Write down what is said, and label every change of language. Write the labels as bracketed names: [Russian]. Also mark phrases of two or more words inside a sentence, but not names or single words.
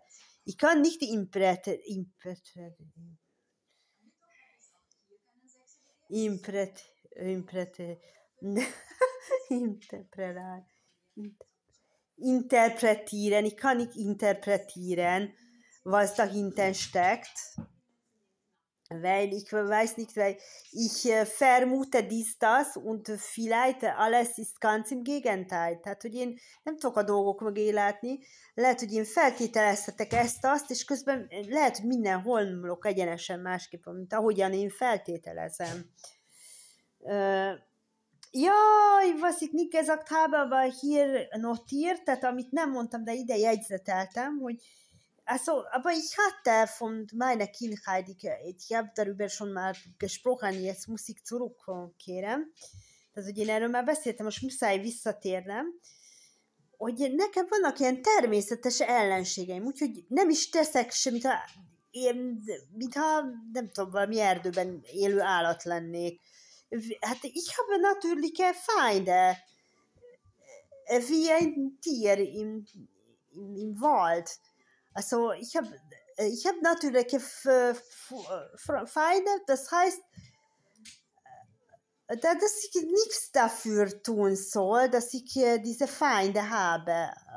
[German] Ich kann nicht interpretieren. Ich kann nicht interpretieren, was dahinter steckt. Weil ich weiß nicht, weil ich vermute das und vielleicht alles ist ganz im Gegenteil. [Hungarian] Tehát, hogy én nem tudok a dolgok mögé látni, lehet, hogy én feltételezhetek azt, és közben lehet, hogy minden holmolok egyenesen másképp, mint ahogyan én feltételezem. [German] Ja, was ich nicht gesagt habe, aber hier notiert, [Hungarian] tehát amit nem mondtam, de ide jegyzeteltem, hogy [German] also, aber ich hatte von meiner Kindheit, ich habe darüber schon mal gesprochen, jetzt muss ich zurückkehren. [Hungarian] Tehát, hogy én erről már beszéltem, most muszáj visszatérnem, hogy nekem vannak ilyen természetes ellenségeim, úgyhogy nem is teszek semmit, mintha nem tudom, valami erdőben élő állat lennék. [German] Hát ich habe natürliche Feinde, wie ein Tier im Wald. Also ich habe natürliche Feinde, das heißt, dass ich nichts dafür tun soll, dass ich diese Feinde habe.